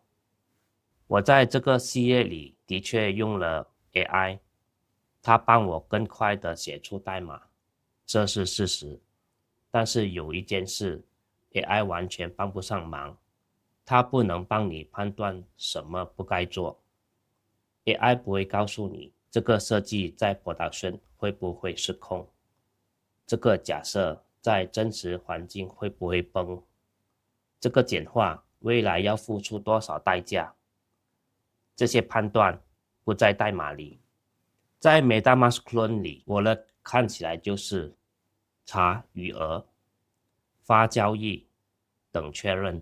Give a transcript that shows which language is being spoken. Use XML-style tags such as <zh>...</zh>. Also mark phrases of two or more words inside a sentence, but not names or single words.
<zh>我在這個系列裡的確用了 AI， 它幫我更快的寫出代碼，這是事實。但是有一件事 ，AI 完全幫不上忙，它不能幫你判斷什麼不該做。AI 不會告訴你這個設計在 production 會不會失控。這個假設在真實環境會不會崩？這個簡化未來要付出多少代價？這些判斷不在代碼裡，在 MetaMask Clone 裡，我的看起來就是查餘額、發交易等確認。</zh>